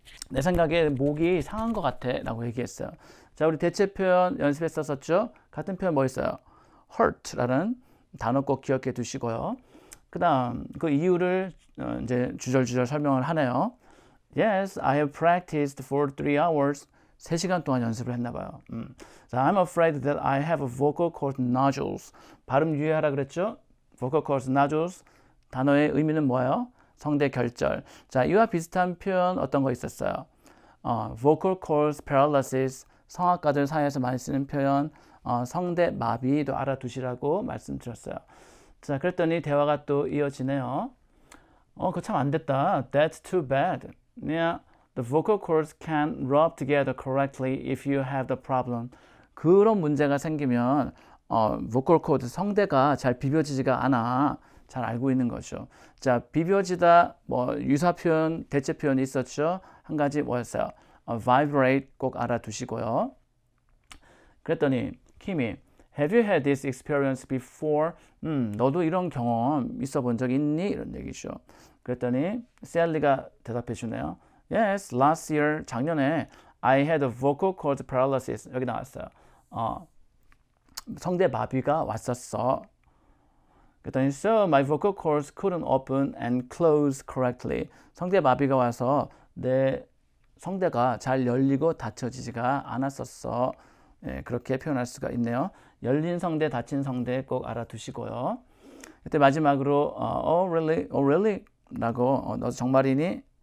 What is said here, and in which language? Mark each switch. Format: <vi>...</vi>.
<ko>내 생각에 목이 상한 것 같아 라고 얘기했어요. 자, 우리 대체 표현 연습했었죠? 같은 표현 뭐 있어요? hurt라는 단어 꼭 기억해 두시고요. 그 다음 그 이유를 이제 주절주절 설명을 하네요.</ko> <en>Yes, I have practiced for 3 hours.</en> <ko>3시간 동안 연습을 했나 봐요. 자,</ko> <en>I'm afraid that I have vocal cord nodules.</en> <ko>발음 유의하라 그랬죠?</ko> <en>vocal cord nodules.</en> <ko>단어의 의미는 뭐예요? 성대 결절. 자, 이와 비슷한 표현 어떤 거 있었어요?</ko> <en>vocal cord paralysis.</en> <ko>성악가들 사이에서 많이 쓰는 표현 성대 마비도 알아두시라고 말씀드렸어요. 자, 그랬더니 대화가 또 이어지네요. 그거 참 안 됐다.</ko> <en>That's too bad. Yeah, the vocal cords can't rub together correctly if you have the problem.</en> <ko>그런 문제가 생기면</ko> <en>vocal cord</en> <ko>성대가 잘 비벼지지가 않아. 잘 알고 있는 거죠. 자, 비벼지다 뭐 유사 표현, 대체 표현이 있었죠. 한 가지 뭐였어요? vibrate 꼭 알아두시고요. 그랬더니 킴이</ko> <en>Have you had this experience before?</en> <ko>너도 이런 경험 있어 본 적 있니? 이런 얘기죠. 그랬더니 셀리가 대답해 주네요.</ko> <en>Yes, last year,</en> <ko>작년에</ko> <en>I had a vocal cord paralysis.</en> <ko>여기 나왔어요. 성대 마비가 왔었어. 그랬더니</ko> <en>So my vocal cords couldn't open and close correctly.</en> <ko>성대 마비가 와서 내 성대가 잘 열리고 닫혀지지가 않았었어. 예, 그렇게 표현할 수가 있네요. 열린 성대, 닫힌 성대 꼭 알아두시고요. 그때 마지막으로</ko> <en>oh really, oh really</en> <ko>라고 너 정말이니?</ko>